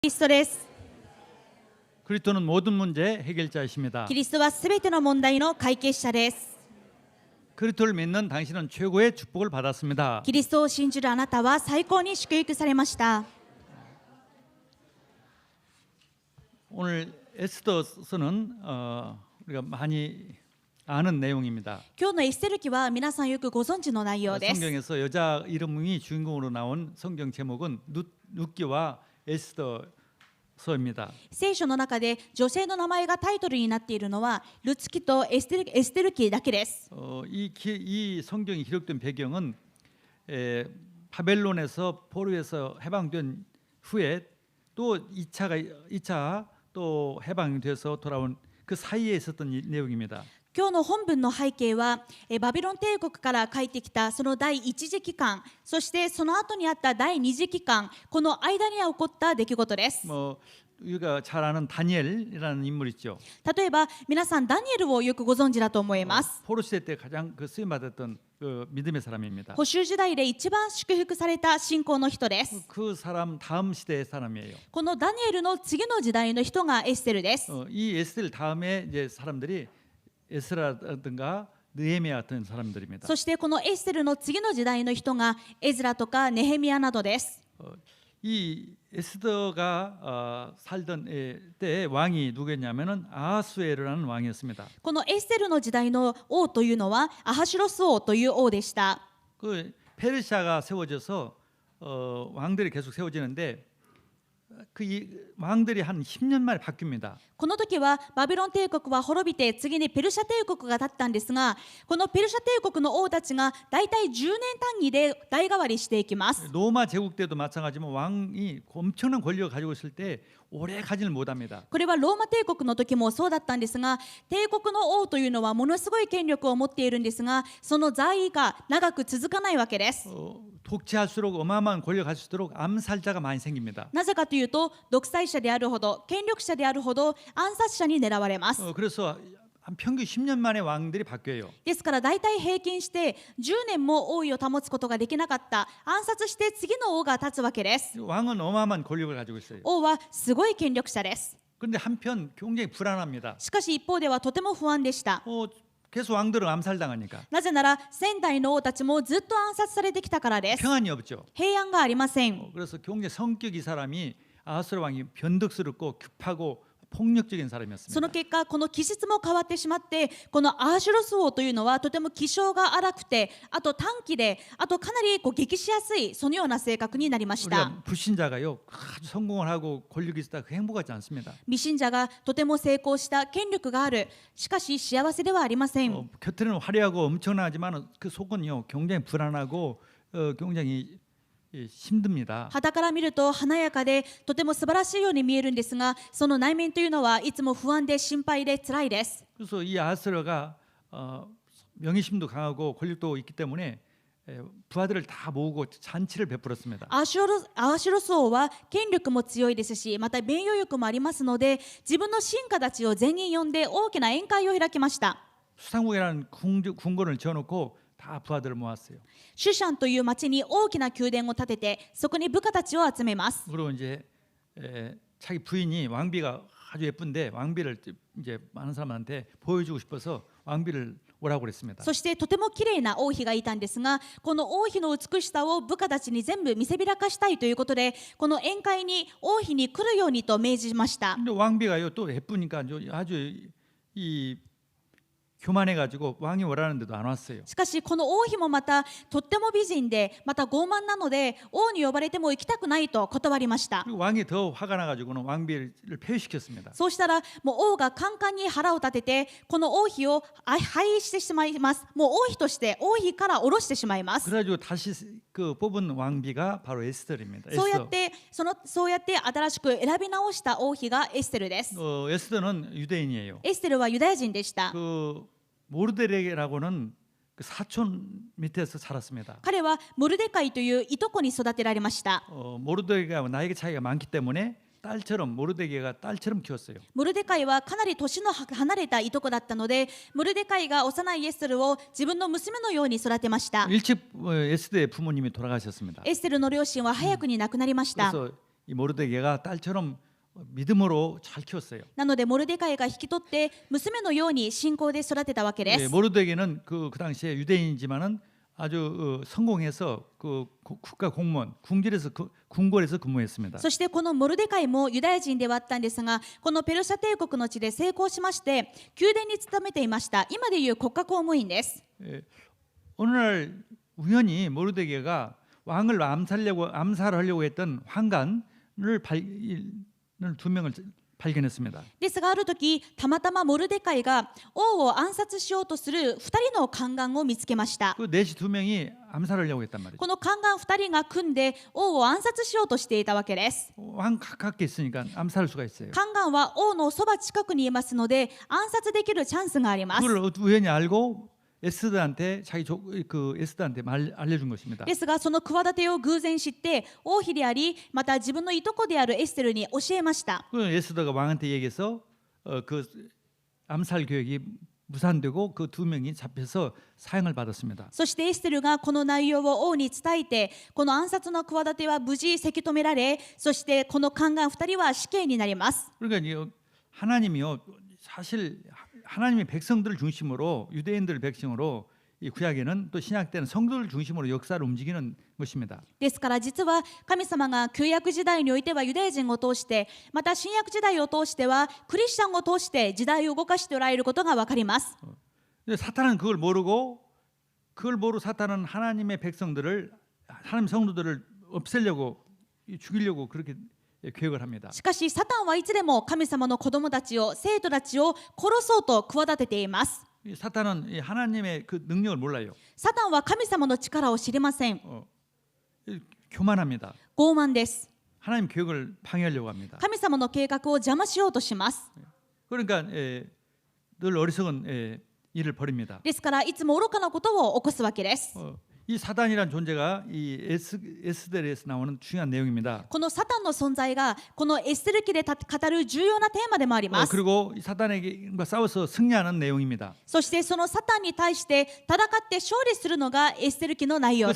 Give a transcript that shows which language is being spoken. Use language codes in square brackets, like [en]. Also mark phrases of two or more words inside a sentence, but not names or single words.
[ja] キリストです。 [ko] 그리스도는 모든 문제 해결자이십니다. [ja] キリストはすべての問題の解決者です。 [ko] 그리스도를 믿는 당신은 최고의 축복을 받았습니다. [ja] キリストを信じるあなたは最高に祝福されました。 [ko] 오늘 에스더서는 우리가 많이 아는 내용입니다. [ja] 今日のエステル記は皆さんよくご存知の内容です。 [ko] 성경에서 여자 이름이 주인공으로 나온 성경 제목은 룻기와 에스더서입니다. [ja] 聖書の中で女性の名前がタイトルになっているのはルツ記とエステル記だけです。 [ko] 이 성경이 기록된 배경은 바벨론에서 포로에서 해방된 후에 또 2차 또 해방돼서 돌아온 그 사이에 있었던 내용입니다. [ja] 今日の本文の背景はバビロン帝国から帰ってきたその第一次期間、そしてその後にあった第二次期間、この間に起こった出来事です。 [ko] 우리가 잘 아는 다니엘이라는 인물 있죠. [ja] 例えば皆さんダニエルをよくご存知だと思います。 [ko] 포로 시대 때 가장 쓰임 받았던 그 믿음의 사람입니다. [ja] 補修時代で一番祝福された信仰の人です。 [ko] 그 사람 다음 시대의 사람이에요. [ja] このダニエルの次の時代の人がエステルです。 [ko] 이 에스겔 다음에 이제 사람들이 에스라든가 느헤미야 같은 사람들입니다. [ja] そしてこのエステルの次の時代の人がエズラとかネヘミヤなどです。 [ko] 이 에스더가 살던 때의 왕이 누구였냐면은 아하수에르라는 왕이었습니다. [ja] このエステルの時代の王というのはアハシュロス王という王でした。 [ko] 그 페르시아가 세워져서 왕들이 계속 세워지는데 그 왕들이 한 10년 만에 바뀝니다. [ja] この時はバビロン帝国は滅びて次にペルシャ帝国が立ったんですが、このペルシャ帝国の王たちがだいたい10年単位で代替わりしていきます。 [ko] 로마 제국 때도 마찬가지지만 왕이 엄청난 권력을 가지고 있을 때 오래 가지를 못합니다. [ja] これはローマ帝国の時もそうだったんですが、帝国の王というのはものすごい権力を持っているんですが、その在位が長く続かないわけです。 [ko] 독재할수록 어마어마한 권력을 가질수록 암살자가 많이 생깁니다. [ja] なぜかというと、独裁者であるほど権力者であるほど暗殺者に狙われます。 [ko] 그래서 한 평균 10년 만에 왕들이 바뀌어요. [ja] ですから大体平均して10年も王位を保つことができなかった、暗殺して次の王が立つわけです。 [ko] 왕은 어마어마한 권력을 가지고 있어요. [ja] 王はすごい権力者です。 [ko] 그런데 한편 굉장히 불안합니다. [ja] しかし一方ではとても不安でした。 [ko] 계속 왕들은 암살당하니까 [ja] なぜなら先代の王たちもずっと暗殺されてきたからです。 [ko] 평안이 없죠. [ja] 平安がありません。 [ko] 그래서 굉장히 성격이 이 사람이 아하스로 왕이 변덕스럽고 급하고 폭력적인 [ja] その [ko] 사람이었습니다. [ja] 結果この気質も変わってしまって、このアーシュロス王というのはとても気性が荒くて、あと短気で、あとかなり激しやすい、そのような性格になりました。 [ko] 우리가 불신자가요 아주 성공을 하고 권력이 있다 그 행복하지 않습니다. [ja] 未信者がとても成功した権力がある、しかし幸せではありません。 [ko] 겉에는 화려하고 엄청나지만 그 속은요 굉장히 불안하고 굉장히 힘듭니다. [ja] 傍から見ると華やかでとても素晴らしいように見えるんですが、その内面というのはいつも不安で心配で辛いです。 [ko] 그래서 이 아하스로가 명예심도 강하고 권력도 있기 때문에 부하들을 다 모으고 잔치를 베풀었습니다. [ja] アーシュロス王は権力も強いですし、また名誉欲もありますので、自分の臣下たちを全員呼んで大きな宴会を開きました。 [ko] 수상국이라는 궁궐을 지어놓고 다 부하들을 모았어요. [ja] シュシャンという町に大きな宮殿を建てて、そこに部下たちを集めます。 [ko] 그리고 이제 자기 부인이 왕비가 아주 예쁜데 왕비를 이제 많은 사람한테 보여주고 싶어서 왕비를 오라고 그랬습니다. [ja] そしてとても綺麗な王妃がいたんですが、この王妃の美しさを部下たちに全部見せびらかしたいということで、この宴会に王妃に来るようにと命じました。 [ko] 근데 왕비가요 또 예쁘니까 아주 이 교만해가지고 왕이 오라는데도 안 왔어요. [ja] しかしこの王妃もまたとっても美人で、また傲慢なので王に呼ばれても行きたくないと断りました。 [ko] 그리고 왕이 더 화가 나가지고는 왕비를 폐위시켰습니다. [ja] そうしたらもう王がカンカンに腹を立てて、この王妃を廃してしまいます。もう王妃として王妃から下ろしてしまいます。 [ko] 그래가지고 다시 그 뽑은 왕비가 바로 에스더입니다. [ja] そうやって新しく選び直した王妃がエステルです。 [ko] 에스더는 유대인이에요. [ja] エステルはユダヤ人でした。 [ko] 그 모르드렉이라고는 그 사촌 밑에서 자랐습니다. [ja] 彼はモルデカイといういとこに育てられました。 [ko] 모르드렉이 나이가 차이가 많기 때문에 딸처럼 모르드게가 딸처럼 키웠어요. [ja] モルデカイはかなり年の離れたいとこだったので、モルデカイが幼いエステルを自分の娘のように育てました。 [ko] 일찍 에스더의 부모님이 돌아가셨습니다. [ja] エステルの両親は早くに亡くなりました。 [ko] 그래서 이 모르드게가 딸처럼 믿음으로 잘 키웠어요. [ja] なのでモルデカイが引き取って娘のように信仰で育てたわけで [ko] 예, [ja] す。 [ko] 모르드게는 그 당시에 유대인이지만은 아주 성공해서 그 국가 공무원 궁궐에서 근무했습니다. [ja] そしてこのモルデカイもユダヤ人ではあったんですが、このペルシャ帝国の地で成功しまして宮殿に勤めていました。今でいう国家公務員です。 [ko] 예, 어느 날 우연히 모르드게가 왕을 암살하려고 했던 환관을 두 명을 발견했습니다. [ja] ですがある時たまたまモルデカイが王を暗殺しようとする2人の宦官を見つけました。 [ko] 그 넷이 두 명이 암살하려고 했단 말이죠. [ja] この宦官2人が組んで王を暗殺しようとしていたわけです。 [ko] 왕 가깝게 있으니까 암살할 수가 있어요. [ja] 宦官は王のそば近くにいますので暗殺できるチャンスがあります。 [ko] 그걸 우연히 알고 에스더한테 에스더한테 알려준 것입니다. [ja] ですがその企てを偶然知って王妃でありまた自分のいとこであるエステルに教えました。 [ko] 그 에스더가 왕한테 얘기해서 그 암살 계획이 무산되고 그 두 명이 잡혀서 사형을 받았습니다. [ja] そしてエステルがこの内容を王に伝えてこの暗殺の企ては無事せき止められ、そしてこの宦官2人は死刑になります。 [ko] 그러니까 하나님이요 사실 하나님의 백성들을 중심으로 유대인들 백성으로 이 구약에는 또 신약 때는 성도를 중심으로 역사를 움직이는 것입니다. [ja] ですから実は神様が旧約時代においてはユダヤ人を通してまた新約時代を通してはクリスチャンを通して時代を動かしておられることが分かります。 [ko] 사탄은 그걸 모르고 사탄은 하나님의 백성들을 하나님 성도들을 없애려고 죽이려고 그렇게 계획을 합니다. [ja] しかしサタンはいつでも神様の子供たちを生徒たちを殺そうと企てています。 [ko] 사탄은 하나님의 그 능력을 몰라요. [ja] サタンは神様の力を知りません。 [ko] 교만합니다. [ja] 傲慢です。 [ko] 하나님 계획을 방해하려고 합니다. [ja] 神様の計画を邪魔しようとします。 [ko] 그러니까 늘 어리석은 일을 벌입니다. [ja] ですからいつも愚かなことを起こすわけです。 [ko] 이 사단이란 존재가 이 에스더에서 나오는 중요한 내용입니다. [ja] このサタンの存在がこのエステル記で語る重要なテーマでもあります。 [ko] 그리고 이 사단에게과 싸워서 승리하는 내용입니다. [ja] そしてそのサタンに対して戦って勝利するのがエステル記の内容